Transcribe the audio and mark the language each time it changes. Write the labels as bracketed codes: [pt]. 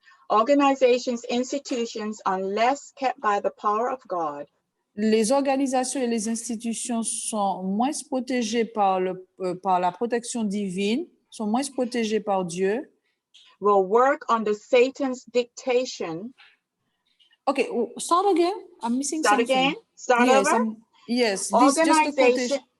[en] organizations, institutions, unless kept by the power of God, [fr] Les organisations et les institutions sont moins protégées par la protection divine, sont moins protégées par Dieu. [en] will work under Satan's dictation. Okay, start again. I'm missing Start something. again? Start Yes, over? yes, this just a quotation.